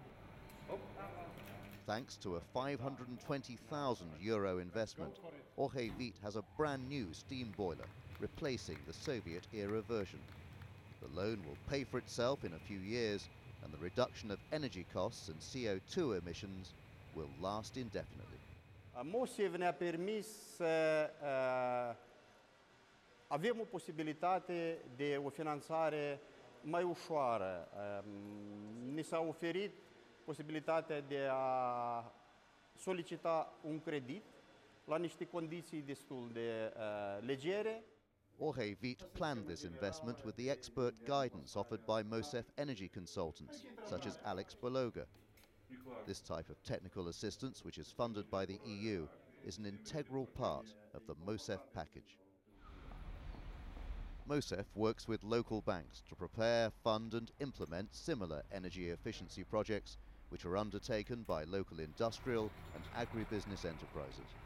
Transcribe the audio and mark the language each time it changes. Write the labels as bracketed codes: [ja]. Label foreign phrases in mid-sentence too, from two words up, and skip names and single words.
[en] Thanks to a €520,000 investment, Orhei Wheat has a brand new steam boiler, replacing the Soviet-era version. The loan will pay for itself in a few years, and the reduction of energy costs and CO2 emissions will last indefinitely. [ro] MOSEF ne-a permis să avem o posibilitate de o finanțare mai ușoară. Ni s-a oferit posibilitatea de a solicita un credit la niște condiții destul de legere. [en] Orhei Wheat planned this investment with the expert guidance offered by MOSEF energy consultants, such as Alex Bologa. This type of technical assistance, which is funded by the EU, is an integral part of the MOSEF package. MOSEF works with local banks to prepare, fund and implement similar energy efficiency projects which are undertaken by local industrial and agribusiness enterprises.